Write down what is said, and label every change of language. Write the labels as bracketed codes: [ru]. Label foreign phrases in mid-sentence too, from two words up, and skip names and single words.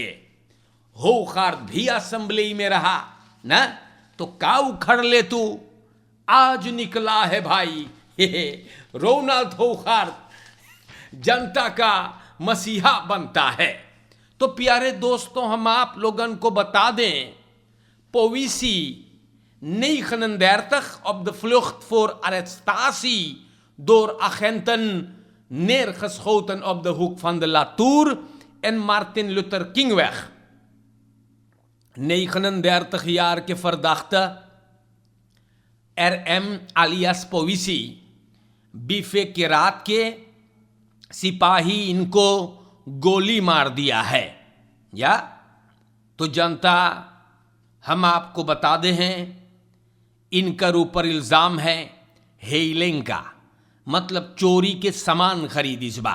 [hns] होखार्द भी असेंबली में रहा ना, तो का उखड़ ले तू। आज निकला है भाई रोनाल्ड होखार्द जनता का मसीहा बनता है। तो प्यारे दोस्तों, हम आप लोगन को बता दें, [nl] पोविसी 39 op de vlucht voor arrestatie door agenten neergeschoten op de hoek van de Latour en Martin Luther Kingweg। [hns] 39 jaar के verdachte RM alias पोविसी बीफे के रात के सिपाही इनको गोली मार दिया है। या तो जनता, हम आपको बता दे हैं, इनकर ऊपर इल्जाम है हेलिंग का, मतलब चोरी के सामान खरीदिस बा।